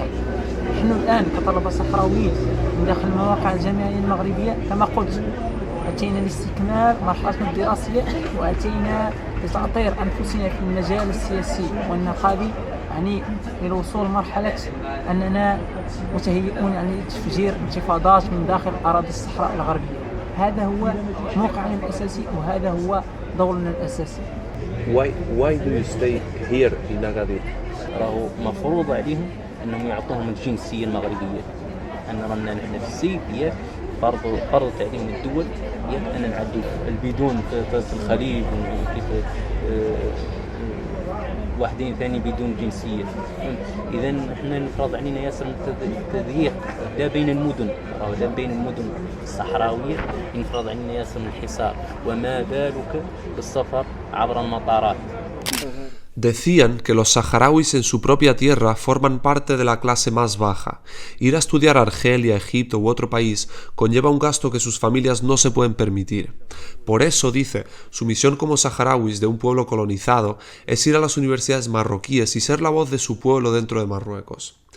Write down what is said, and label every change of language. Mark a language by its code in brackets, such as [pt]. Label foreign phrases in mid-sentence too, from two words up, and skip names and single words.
[ar] نحن الآن كطلبة صحراويين من داخل المواقع الجامعية المغربية كما قلت أتينا لاستكمال مرحلتنا الدراسية وأتينا لتأطير أنفسنا في المجال السياسي والنقابي، يعني للوصول لمرحلة أننا متهيئون يعني لتفجير انتفاضات من داخل أراضي الصحراء الغربية. هذا هو موقعنا الأساسي وهذا هو دورنا الأساسي. [en] Why do you stay here in Agadir? [ar] راهو مفروض عليهم أنهم يعطوهم الجنسية المغربية. أن رانا نحن في السيف فرضت عليهم الدول أن نعدوا البدون في الخليج وكيف واحدين ثاني بدون جنسية. إذا احنا نفرض علينا ياسر التضييق لا بين المدن أو لا بين المدن الصحراوية، ينفرض علينا ياسر الحصار، وما بالك بالسفر عبر المطارات. [es] Decían que los saharauis en su propia tierra forman parte de la clase más baja. Ir a estudiar a Argelia, Egipto u otro país conlleva un gasto que sus familias no se pueden permitir. Por eso, dice, su misión como saharauis de un pueblo colonizado es ir a las universidades marroquíes y ser la voz de su pueblo dentro de Marruecos.